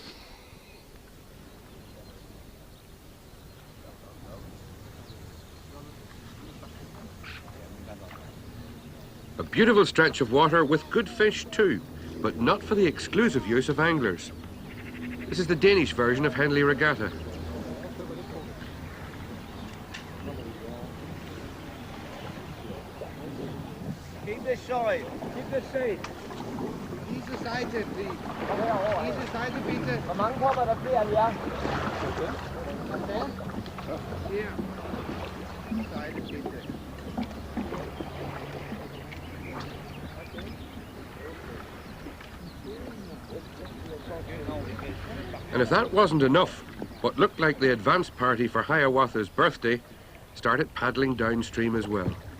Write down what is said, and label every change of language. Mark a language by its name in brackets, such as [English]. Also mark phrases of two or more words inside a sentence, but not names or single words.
[English] A beautiful stretch of water with good fish too, but not for the exclusive use of anglers. This is the Danish version of Henley Regatta. Keep this side. Keep this side. [German] Diese Seite, please. Diese Seite, bitte. [Danish] Hvor mange kommer der flere end jer? Her. [German] Seite, bitte. [English] And if that wasn't enough, what looked like the advance party for Hiawatha's birthday started paddling downstream as well.